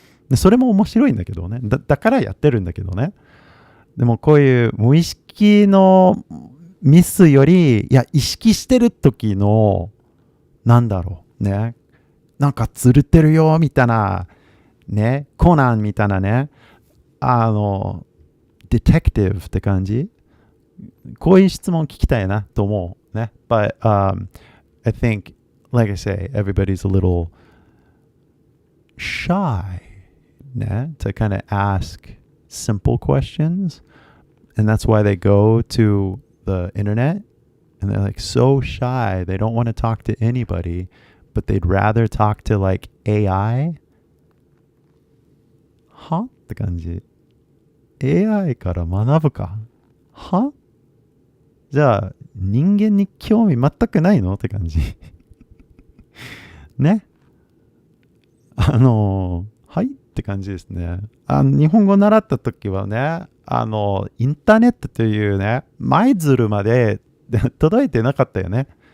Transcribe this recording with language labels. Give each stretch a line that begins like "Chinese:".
Japanese: でそれも面白いんだけどね。だからやってるんだけどね。でもこういう無意識のミスより、いや、意識してる時の、なんだろうね。なんかずれてるよ、みたいな、ね。コナンみたいなね。ディテクティブって感じこういう質問聞きたいなと思うね。
English: But I think, like I say, everybody's a little shy ね to kind of ask simple questions. And that's why they go to the internet and they're like so shy. They don't want to talk to anybody, but they'd rather talk to like AI.
Japanese: はって感じ。 AI から学ぶかはじゃあ人間に興味全くないのって感じね。はいって感じですね。日本語習った時はね、インターネットというね、舞鶴まで届いてなかったよね。